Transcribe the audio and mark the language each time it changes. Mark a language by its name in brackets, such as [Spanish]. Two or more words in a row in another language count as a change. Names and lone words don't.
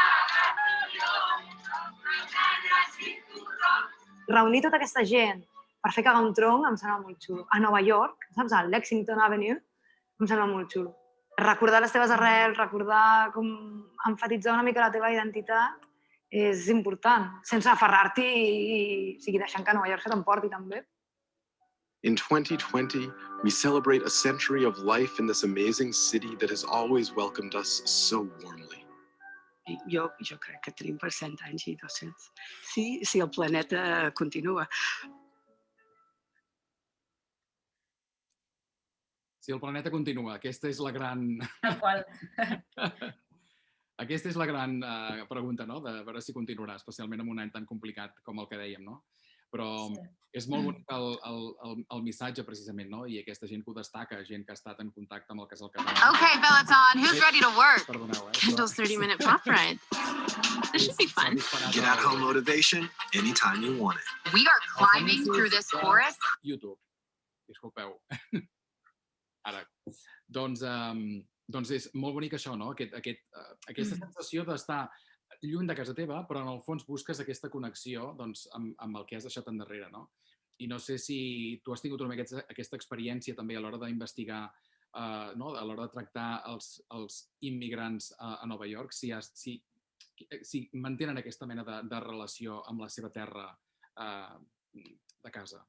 [Catalan] Reunir tota aquesta gent per fer cagar un tronc em sembla molt xulo. A Nova York, saps, al Lexington Avenue, em sembla molt xulo. Recordar les teves arrels, recordar com emfatitzar una mica la teva identitat és important, sense aferrar-t'hi i deixant que Nova York se t'emporti també. [English] In 2020, we celebrate a century of life in this amazing city that has always welcomed us so warmly. [Catalan] Jo crec que tenim per 100 anys i 200. Si el planeta continua. Si el planeta continua, aquesta és la gran... Tal qual. Aquesta és la gran pregunta, no? De veure si continuarà, especialment en un any tan complicat com el que dèiem, no? Però és molt bonic el missatge, precisament, no? I aquesta gent que ho destaca, gent que ha estat en contacte amb el que és el català. [English] Okay, Peloton, who's ready to work? [Catalan] Perdoneu, [English] Kendall's 30-minute pop ride. This should be fun. Get at-home motivation anytime you want it. We are climbing through this forest. YouTube. [Catalan] Disculpeu. Ara, doncs és molt bonic això, no? Aquesta sensació d'estar lluny de casa teva, però en el fons busques aquesta connexió amb el que has deixat endarrere, no? I no sé si tu has tingut una mica aquesta experiència també a l'hora d'investigar, a l'hora de tractar els immigrants a Nova York, si mantenen aquesta mena de relació amb la seva terra de casa.